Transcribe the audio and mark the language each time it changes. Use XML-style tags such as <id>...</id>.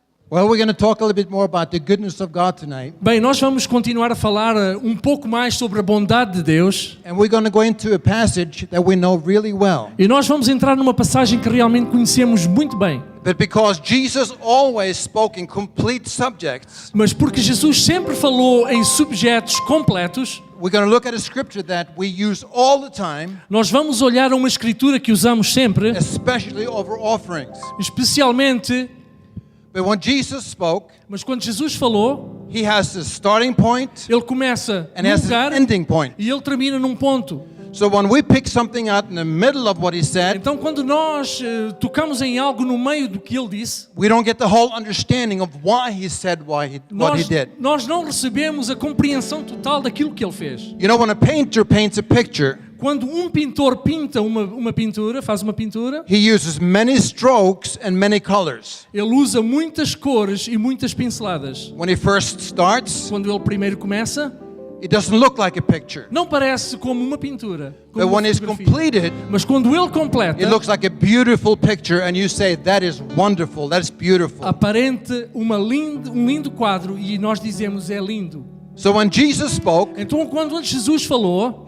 <en>Well, we're going to talk a little bit more about the goodness of God tonight.</en> <pt>Bem, nós vamos continuar a falar um pouco mais sobre a bondade de Deus.</pt> <en>And we're going to go into a passage that we know really well.</en> <pt>E nós vamos entrar numa passagem que realmente conhecemos muito bem.</pt> <en>But because Jesus always spoke in complete subjects,</en> <pt>Mas porque Jesus sempre falou em subjetos completos,</pt> <en>we're going to look at a scripture that we use all the time,</en> <pt>nós vamos olhar a uma escritura que usamos sempre,</pt> <en>especially over offerings.</en> <pt>especialmente,</pt> <en>But when Jesus spoke,</en> <pt>mas quando Jesus falou,</pt> <en>he has a starting point</en> <pt>ele começa</pt> <en>and</en> <pt>num</pt> <en>has</en> <pt>lugar</pt> <en>an ending point.</en> <pt>e ele termina num ponto.</pt> <en>So when we pick something out in the middle of what he said,</en> <pt>Então quando nós tocamos em algo no meio do que ele disse,</pt> <en>we don't get the whole understanding of why he said what he did.</en> <pt>nós não recebemos a compreensão total daquilo que ele fez.</pt> <en>You know, when a painter paints a picture,</en> <pt>Quando um pintor pinta uma pintura, faz uma pintura,</pt> <en>he uses many strokes and many colors.</en> <pt>ele usa muitas cores e muitas pinceladas.</pt> <en>When he first starts,</en> <pt>Quando ele primeiro começa,</pt> <en>it doesn't look like a picture.</en> <pt>não parece como uma pintura, como</pt> <en>But</en> <pt>uma</pt> <en>when it's</en> <pt>fotografia.</pt> <en>completed,</en> <pt>Mas quando ele completa,</pt> <en>it looks like a beautiful picture and you say, that is wonderful, that's beautiful.</en> <pt>aparente um lindo quadro e nós dizemos é lindo.</pt> <en>So when Jesus spoke,</en> <pt>Então quando Jesus falou,</pt>